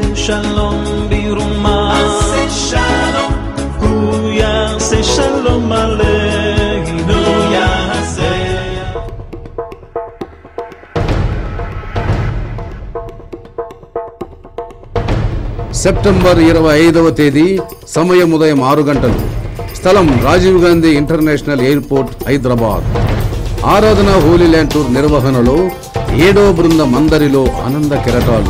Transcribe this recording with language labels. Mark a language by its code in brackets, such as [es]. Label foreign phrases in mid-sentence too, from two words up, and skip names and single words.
[he] שלום במרומה, עשה שלום, הוא יעשה שלום עלינו יעשה. [te] సెప్టెంబర్ 25వ తేదీ, సమయం ఉదయం 6 గంటలు. స్థలం రాజీవ్ గాంధీ ఇంటర్నేషనల్ ఎయిర్పోర్ట్, హైదరాబాద్. ఆరాధన హోలీ ల్యాండ్ టూర్ నిర్వహణలో 7వ బృందం అందరిలో ఆనంద కెరటాలు.